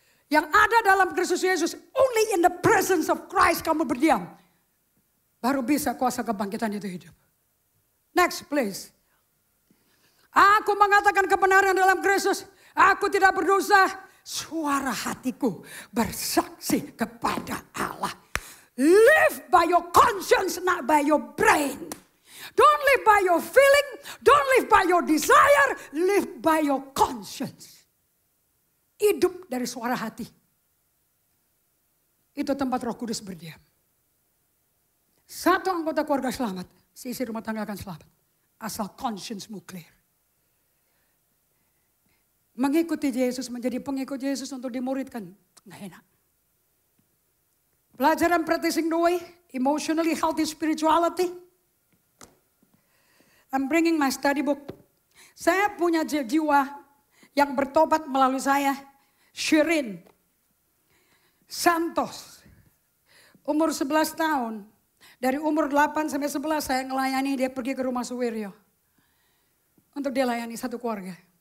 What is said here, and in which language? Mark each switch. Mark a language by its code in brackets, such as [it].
[id] Yang ada dalam Kristus Yesus, [en] only in the presence of Christ [id] kamu berdiam. Baru bisa kuasa kebangkitan itu hidup. [en] Next please. [id] Aku mengatakan kebenaran dalam Kristus. Aku tidak berdosa. Suara hatiku bersaksi kepada Allah. [en] Live by your conscience, not by your brain. Don't live by your feeling. Don't live by your desire. Live by your conscience. [id] Hidup dari suara hati. Itu tempat Roh Kudus berdiam. Satu anggota keluarga selamat, seisi rumah tangga akan selamat. Asal conscience-mu clear. Mengikuti Yesus, menjadi pengikut Yesus untuk dimuridkan. Nggak enak. [en] Pelajaran practicing the way, emotionally healthy spirituality. I'm bringing my study book. [id] Saya punya jiwa yang bertobat melalui saya. Shirin Santos. Umur 11 tahun. Dari umur 8 sampai 11 saya ngelayani dia pergi ke rumah Suwiryo. Untuk dia layani satu keluarga.